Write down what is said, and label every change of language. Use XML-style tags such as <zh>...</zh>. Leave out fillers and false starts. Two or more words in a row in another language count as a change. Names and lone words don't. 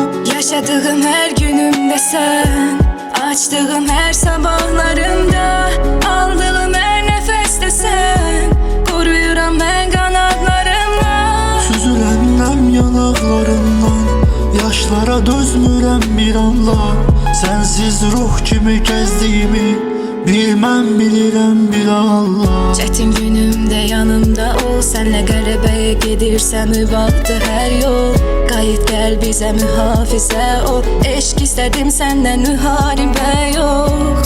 <tr>Yaşadığım her günümde sen, açtığım her sabahlarımda, aldığım her nefeste sen, koruyuram ben kanatlarımla.</tr> <az>Süzülənəm yanaqlarımdan, yaşlara dözmürəm bir anla. Sensiz ruh kimi gəzdiyimi bir mən bilirəm bir Allah.</az> <tr>Çetin günümde yanımda ol,</tr> <az>senle qələbəyə gedirsə mübahtır hər yol. Qayıt gəl bizə mühafizə ol, eşq istədim səndən müharibə yox.</az>